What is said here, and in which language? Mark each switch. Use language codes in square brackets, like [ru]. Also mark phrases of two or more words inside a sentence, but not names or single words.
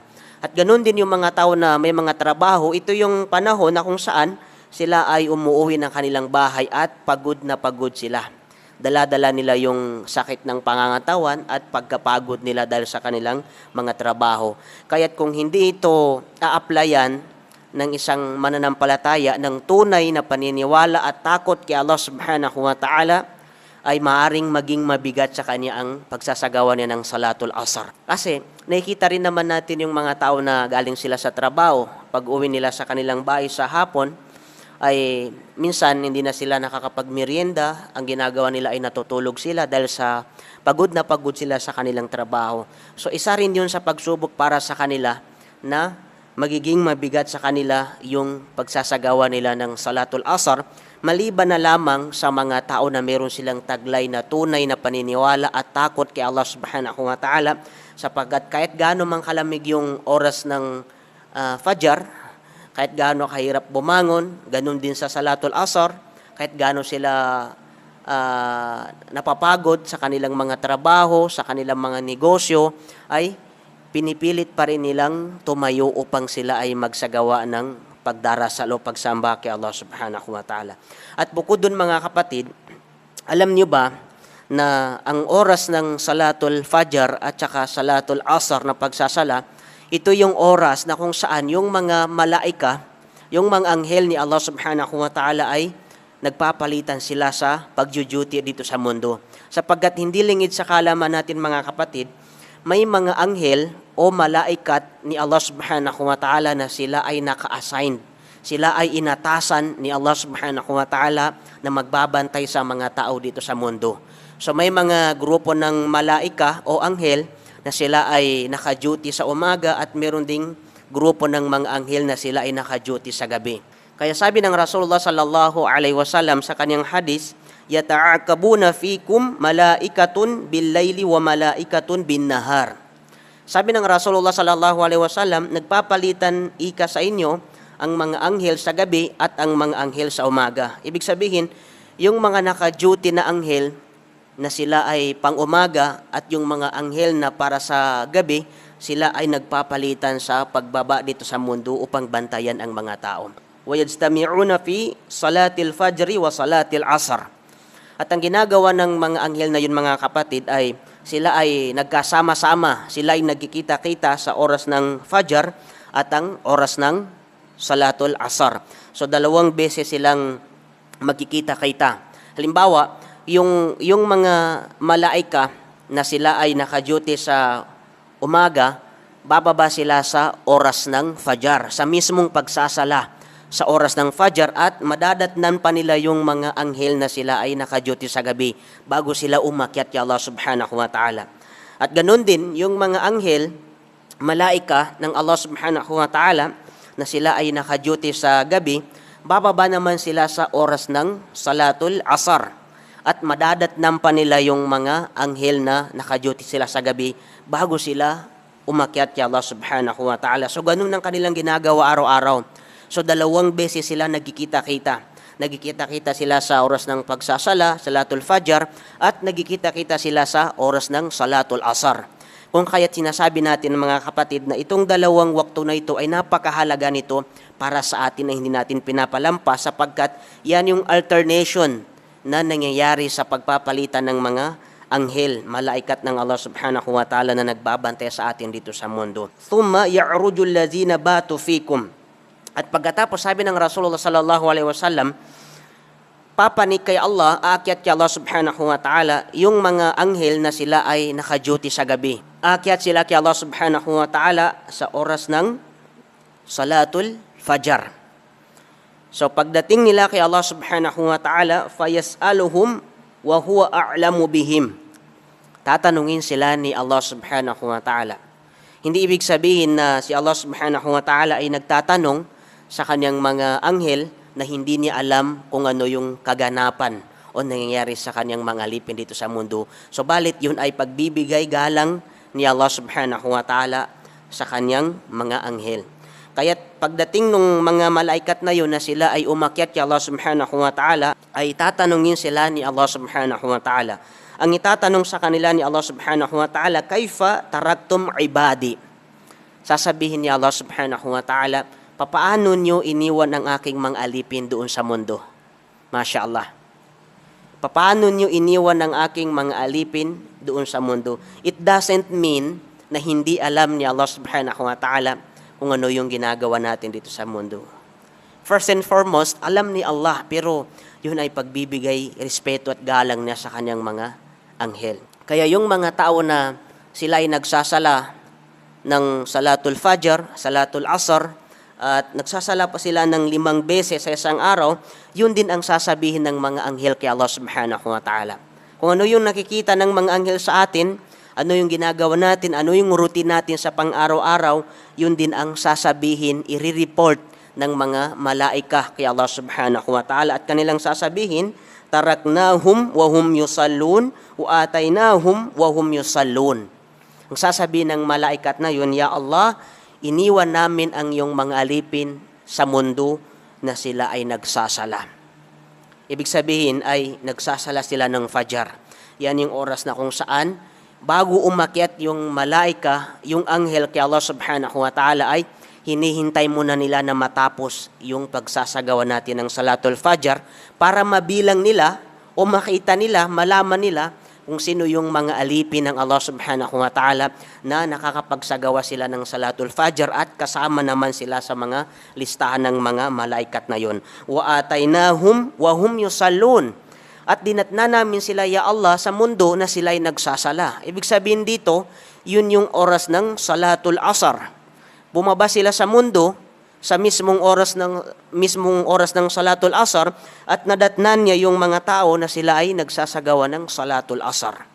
[tl] At ganoon din yung mga tao na may mga trabaho, ito yung panahon na kung saan sila ay umuuwi ng kanilang bahay at pagod na pagod sila. Dala-dala nila yung sakit ng pangangatawan at pagkapagod nila dahil sa kanilang mga trabaho. Kaya't kung hindi ito a-applyan ng isang mananampalataya ng tunay na paniniwala at takot kay Allah [ar] سبحانه وتعالى, [tl] ay maaring maging mabigat sa kanya ang pagsasagawa niya ng Salatul Asar. Kasi nakikita rin naman natin yung mga tao na galing sila sa trabaho, pag uwi nila sa kanilang bahay sa hapon, ay minsan hindi na sila nakakapagmerienda, ang ginagawa nila ay natutulog sila dahil sa pagod na pagod sila sa kanilang trabaho. So isa rin yun sa pagsubok para sa kanila na magiging mabigat sa kanila yung pagsasagawa nila ng Salatul Asar, maliban na lamang sa mga tao na meron silang taglay na tunay na paniniwala at takot kay Allah [ar] سبحانه وتعالى, [tl] sapagkat kahit gaano mang kalamig yung oras ng Fajr, kahit gaano kahirap bumangon, ganun din sa Salatul Asar, kahit gaano sila napapagod sa kanilang mga trabaho, sa kanilang mga negosyo, ay pinipilit pa rin nilang tumayo upang sila ay magsagawa ng pagdarasal o pagsamba kay Allah [ar] سبحانه وتعالى. [tl] At bukod dun mga kapatid, alam niyo ba na ang oras ng Salatul Fajr at saka Salatul Asr na pagsasala, ito yung oras na kung saan yung mga malaika, yung mga anghel ni Allah [ar] سبحانه وتعالى [tl] ay nagpapalitan sila sa pagjuduty dito sa mundo. Sapagkat hindi lingid sa kalaman natin mga kapatid, may mga anghel o malaikat ni Allah [ar] سبحانه وتعالى [tl] na sila ay naka-assign. Sila ay inatasan ni Allah [ar] سبحانه وتعالى [tl] na magbabantay sa mga tao dito sa mundo. So may mga grupo ng malaika o anghel na sila ay naka-duty sa umaga at meron ding grupo ng mga anghel na sila ay naka-duty sa gabi. Kaya sabi ng Rasulullah [ar] صلى الله عليه وسلم [tl] sa kanyang hadis, [ar] يتعاقبون فيكم ملائكة بالليل وملائكة بالنهار. [tl] Sabi ng Rasulullah [ar] صلى الله عليه وسلم, [tl] nagpapalitan ika sa inyo ang mga anghel sa gabi at ang mga anghel sa umaga. Ibig sabihin, yung mga naka-duty na anghel na sila ay pang-umaga at yung mga anghel na para sa gabi, sila ay nagpapalitan sa pagbaba dito sa mundo upang bantayan ang mga tao. [ar] وَيَجْتَمِعُونَ فِي صَلَاةِ الْفَجْرِ وَصَلَاةِ الْعَصْرِ. [tl] At ang ginagawa ng mga anghel na yun mga kapatid ay sila ay nagkasama-sama, sila ay nagkikita-kita sa oras ng Fajr at ang oras ng Salatul Asr. So 2 beses silang magkikita-kita. Halimbawa, yung mga malaika na sila ay naka-duty sa umaga, bababa sila sa oras ng Fajr, sa mismong pagsasala sa oras ng Fajr at madadatnan pa nila yung mga anghel na sila ay naka-duty sa gabi bago sila umakyat kay Allah [ar] سبحانه وتعالى. [tl] At ganun din yung mga anghel, malaika ng Allah [ar] سبحانه وتعالى [tl] na sila ay naka-duty sa gabi, bababa naman sila sa oras ng Salatul Asr at madadatnan pa nila yung mga anghel na naka-duty sila sa gabi bago sila umakyat kay Allah [ar] سبحانه وتعالى. [tl] So ganun ang kanilang ginagawa araw-araw. So 2 beses sila nagkikita-kita. Nagkikita-kita sila sa oras ng pagsasala, Salatul Fajr, at nagkikita-kita sila sa oras ng Salatul Asr. Kung kaya't sinasabi natin mga kapatid na itong 2 wakto na ito ay napakahalaga nito para sa atin na hindi natin pinapalampas sapagkat yan yung alternation na nangyayari sa pagpapalitan ng mga anghel, malaikat ng Allah [ar] سبحانه وتعالى [tl] na nagbabantay sa atin dito sa mundo. [ar] ثم يعرج الذين باتوا فيكم. [tl] At pagkatapos sabi ng Rasulullah [ar] صلى الله عليه وسلم, [tl] papanik kay Allah, aakyat kay Allah [ar] سبحانه وتعالى, [tl] yung mga anghel na sila ay naka-duty sa gabi. Aakyat sila kay Allah [ar] سبحانه وتعالى [tl] sa oras ng Salatul Fajr. So pagdating nila kay Allah [ar] سبحانه وتعالى, فيسألهم وهو أعلم بهم. [tl] Tatanungin sila ni Allah [ar] سبحانه وتعالى. [tl] Hindi ibig sabihin na si Allah [ar] سبحانه وتعالى [tl] ay nagtatanong sa kanyang mga anghel na hindi niya alam kung ano yung kaganapan o nangyayari sa kanyang mga alipin dito sa mundo. So balit yun ay pagbibigay galang ni Allah [ar] سبحانه وتعالى [tl] sa kanyang mga anghel. Kaya pagdating ng mga malaikat na yun na sila ay umakyat kay Allah [ar] سبحانه وتعالى, [tl] ay tatanungin sila ni Allah [ar] سبحانه وتعالى. [tl] Ang itatanong sa kanila ni Allah [ar] سبحانه وتعالى, كيف تركتم عبادي? [tl] Sasabihin ni Allah [ar] سبحانه وتعالى, [tl] papaano nyo iniwan ang aking mga alipin doon sa mundo? [ar] ما شاء الله. [tl] Papaano nyo iniwan ang aking mga alipin doon sa mundo? [en] It doesn't mean [tl] na hindi alam ni Allah [ar] سبحانه وتعالى [tl] kung ano yung ginagawa natin dito sa mundo. [en] First and foremost, [tl] alam ni Allah, pero yun ay pagbibigay respeto at galang niya sa kanyang mga anghel. Kaya yung mga tao na sila ay nagsasala ng Salatul Fajr, Salatul Asr, at nagsasala pa sila ng 5 beses sa isang araw, yun din ang sasabihin ng mga anghel kay Allah [ar] سبحانه وتعالى. [tl] Kung ano yung nakikita ng mga anghel sa atin, ano yung ginagawa natin, ano yung routine natin sa pang-araw-araw, yun din ang sasabihin, i-report ng mga malaika kay Allah [ar] سبحانه وتعالى. [tl] At kanilang sasabihin, [ar] تركناهم وهم يصلون وأتيناهم وهم يصلون. [tl] Ang sasabihin ng malaikat na yun, [ar] يا الله, [tl] iniwan namin ang iyong mga alipin sa mundo na sila ay nagsasala. Ibig sabihin ay nagsasala sila ng Fajr. Yan yung oras na kung saan bago umakyat yung malaika, yung anghel kay Allah [ar] سبحانه وتعالى [tl] ay hinihintay muna nila na matapos yung pagsasagawa natin ng Salatul Fajr para mabilang nila o makita nila, malaman nila kung sino yung mga alipin ng Allah [ar] سبحانه وتعالى [tl] na nakakapagsagawa sila ng Salatul Fajr at kasama naman sila sa mga listahan ng mga malaikat na yon. [ar] وأتيناهم وهم يصلون. [tl] At dinatna namin sila, [ar] يا الله, [tl] sa mundo na sila'y nagsasala. Ibig sabihin dito, yun yung oras ng Salatul Asr. Bumaba sila sa mundo sa mismong oras ng Salatul Asr at nadatnan niya yung mga tao na sila ay nagsasagawa ng Salatul Asr.